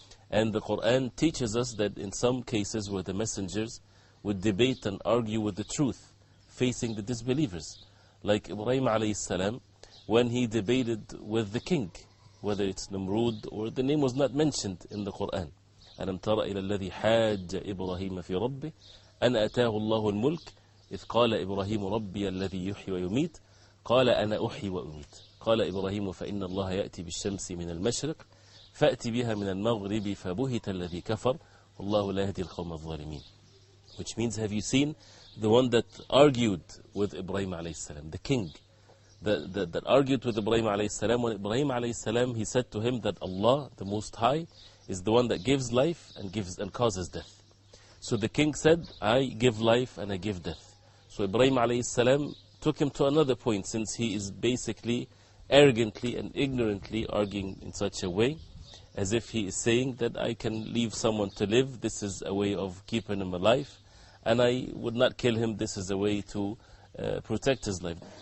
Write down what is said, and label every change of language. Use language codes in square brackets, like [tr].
[en] And the Quran teaches us that in some cases where the messengers would debate and argue with the truth, facing the disbelievers, like Ibrahim alayhi salam, when he debated with the king, whether it's Namrud or the name was not mentioned in the Quran. [ar] أَلَمْ تَرَ إِلَى الَّذِي حَاجَّ إِبْرَاهِيمَ فِي رَبِّهِ أَنْ أَتَاهُ اللَّهُ الْمُلْكِ إذ قال إبراهيم ربي الذي يحيي ويميت قال أنا أحيي وأميت قال إبراهيم فإن الله يأتي بالشمس من المشرق فأتي بها من المغرب فبهت الذي كفر والله لا يهدي القوم الظالمين. [en] Which means, have you seen the one that argued with Ibrahim alayhi salam, the king that argued with Ibrahim alayhi salam? When Ibrahim alayhi salam, he said to him that Allah, the Most High, is the one that gives life and causes death. So the king said, I give life and I give death. So Ibrahim alayhi salam took him to another point, since he is basically arrogantly and ignorantly arguing in such a way, as if he is saying that I can leave someone to live, this is a way of keeping him alive, and I would not kill him, this is a way to protect his life.